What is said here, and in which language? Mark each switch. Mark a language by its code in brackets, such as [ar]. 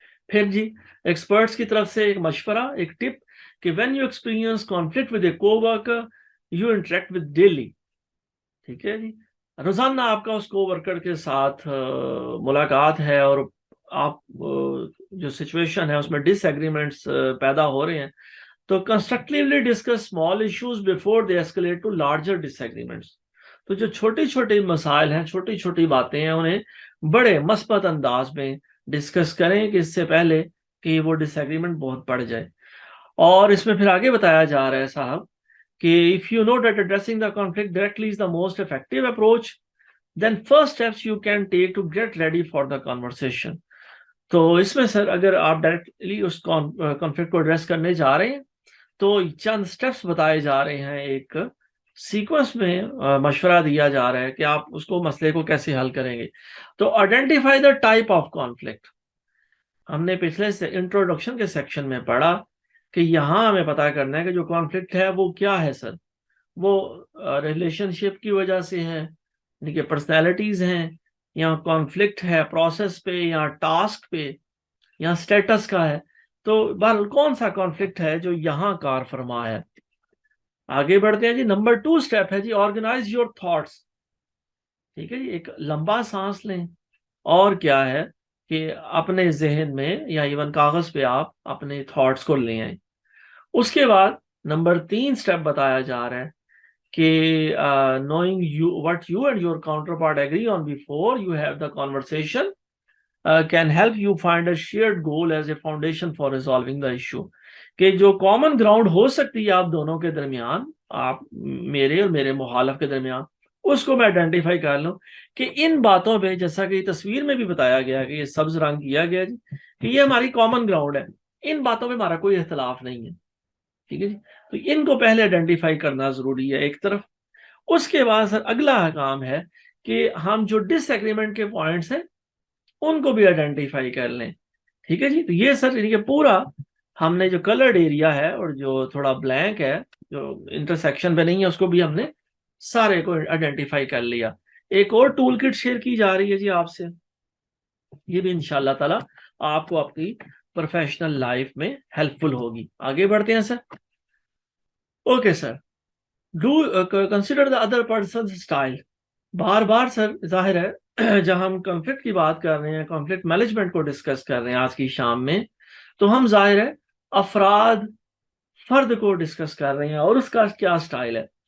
[ur] پھر جی ایکسپرٹس کی طرف سے ایک مشورہ, ایک ٹپ کہ [en] when you experience conflict with a co-worker you interact with daily. [ur] ٹھیک ہے جی, روزانہ آپ کا اس کو ورکر کے ساتھ ملاقات ہے اور آپ جو سچویشن ہے اس میں ڈس ایگریمنٹس پیدا ہو رہے ہیں [en] تو constructively discuss small issues before they escalate to larger disagreements. [ur] تو جو چھوٹی چھوٹی مسائل ہیں، چھوٹی چھوٹی باتیں ہیں، انہیں بڑے مثبت انداز میں ڈسکس کریں کہ اس سے پہلے کہ وہ ڈس ایگریمنٹ بہت بڑھ جائے. اور اس میں پھر آگے بتایا جا رہا ہے صاحب کہ [en] if you know that addressing the conflict directly is the most effective approach, then first steps you can take to get ready for the conversation. [ur] تو اس میں سر اگر آپ ڈائریکٹلی اس کانفلکٹ کو ایڈریس کرنے جا رہے ہیں تو چند سٹیپس بتائے جا رہے ہیں، ایک سیکوینس میں مشورہ دیا جا رہا ہے کہ آپ اس کو مسئلے کو کیسے حل کریں گے. تو [en] Identify the type of conflict. [ur] ہم نے پچھلے سے انٹروڈکشن کے سیکشن میں پڑھا کہ یہاں ہمیں پتا کرنا ہے کہ جو کانفلکٹ ہے وہ کیا ہے سر. وہ ریلیشن شپ کی وجہ سے ہے، یعنی کہ پرسنالٹیز ہیں، یا کانفلکٹ ہے پروسیس پہ یا ٹاسک پہ یا اسٹیٹس کا ہے. تو بہرحال کون سا کانفلکٹ ہے جو یہاں کار فرما ہے. آگے بڑھتے ہیں جی. نمبر 2 اسٹیپ ہے جی [en] Organise your thoughts. [ur] ٹھیک ہے جی، ایک لمبا سانس لیں. اور کیا ہے کہ اپنے ذہن میں یا ایون کاغذ پہ آپ اپنے تھاٹس کو لے آئیں. اس کے بعد نمبر 3 اسٹیپ بتایا جا رہا ہے کہ [en] knowing you what you and your counterpart agree on before you have the conversation can help you find a shared goal as a foundation for resolving the issue. [ur] کہ جو کامن گراؤنڈ ہو سکتی ہے آپ دونوں کے درمیان، آپ میرے اور میرے مخالف کے درمیان، اس کو میں آئیڈینٹیفائی کر لوں کہ ان باتوں پہ، جیسا کہ تصویر میں بھی بتایا گیا کہ یہ سبز رنگ کیا گیا جی، کہ یہ ہماری کامن گراؤنڈ ہے، ان باتوں پہ ہمارا کوئی اختلاف نہیں ہے. ٹھیک ہے جی. تو ان کو پہلے آئیڈینٹیفائی کرنا ضروری ہے ایک طرف. اس کے بعد سر اگلا کام ہے کہ ہم جو ڈس ایگریمنٹ کے پوائنٹس ہیں ان کو بھی آئیڈینٹیفائی کر لیں. ٹھیک ہے جی. تو یہ سر یہ پورا ہم نے جو کلرڈ ایریا ہے اور جو تھوڑا بلینک ہے جو انٹرسیکشن پہ نہیں ہے، اس کو بھی ہم نے سارے کو آئیڈینٹیفائی کر لیا. ایک اور ٹول کٹ شیئر کی جا رہی ہے جی آپ سے، یہ بھی انشاءاللہ تعالی آپ کو اپنی پروفیشنل لائف میں ہیلپ فل ہوگی. آگے بڑھتے ہیں سر. Okay sir. [en] Do consider the other person style. [ur] بار بار سر ظاہر ہے جب ہم کانفلکٹ کی بات کر رہے ہیں، کانفلکٹ مینجمنٹ کو ڈسکس کر رہے ہیں آج کی شام میں، تو ہم ظاہر ہے فرد کو ڈسکس کر رہے ہیں اور اس کا کیا اسٹائل ہے.